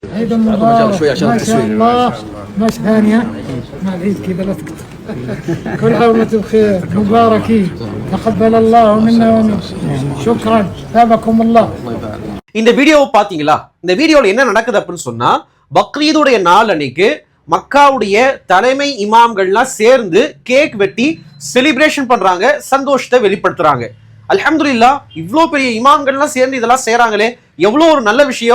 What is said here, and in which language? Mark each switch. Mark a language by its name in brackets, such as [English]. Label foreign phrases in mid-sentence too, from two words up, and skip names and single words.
[Arabic] عيد مبارك ما شاء الله. مش ثانية مع العيد كذا لا تقطع. كل عام وانتم بخير مباركين تقبل الله منا ومنكم. شكرا ثابكم الله. [Tamil] இந்த வீடியோவை பாத்தீங்களா? இந்த வீடியோல என்ன நடக்குது அப்படின்னு சொன்னா, பக்ரீதுடைய நாள் அன்னைக்கு மக்காவுடைய தலைமை இமாம்கள்லாம் சேர்ந்து கேக் வெட்டி செலிப்ரேஷன் பண்றாங்க, சந்தோஷத்தை வெளிப்படுத்துறாங்க. அல்ஹம்துலில்லாஹ், இவ்வளோ பெரிய இமாம்கள்லாம் சேர்ந்து இதெல்லாம் செய்யறாங்களே, எவ்வளோ ஒரு நல்ல விஷயம்.